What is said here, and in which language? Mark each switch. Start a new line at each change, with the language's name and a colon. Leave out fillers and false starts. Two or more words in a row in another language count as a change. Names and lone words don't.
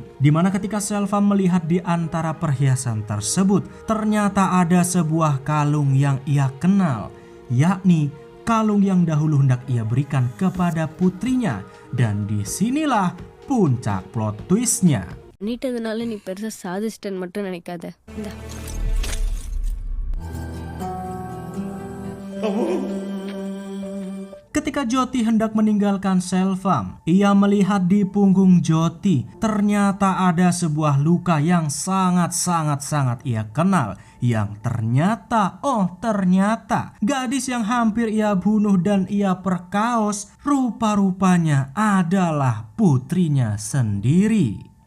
Indonesian: Dimana ketika Selvam melihat di antara perhiasan tersebut ternyata ada sebuah kalung yang ia kenal, yakni kalung yang dahulu hendak ia berikan kepada putrinya. Dan disinilah puncak plot twistnya.
Tamil: பண்ணிட்டதுனால நீ பெருசா சாதிச்சிட்டேன்னு மட்டும் நினைக்காத. இந்தா.
Indonesian: Ketika Jyoti hendak meninggalkan Selvam, ia melihat di punggung Jyoti ternyata ada sebuah luka yang sangat ia kenal, yang ternyata gadis yang hampir ia bunuh dan ia perkaos rupa-rupanya adalah putrinya sendiri.